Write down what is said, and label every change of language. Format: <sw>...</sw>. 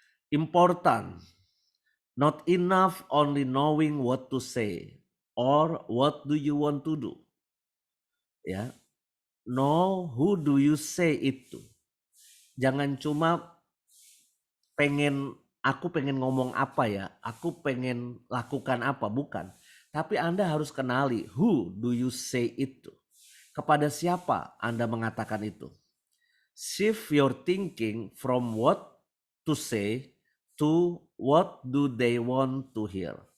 <en>Important, not enough only knowing what to say or what do you want to do. Ya, know who do you say it to.</en> <id>Jangan cuma aku pengen ngomong apa ya, aku pengen lakukan apa, bukan. Tapi Anda harus kenali,</id> <en>who do you say it to?</en> <id>Kepada siapa Anda mengatakan itu?</id> <en>Shift your thinking from what to say to what do they want to hear.</en>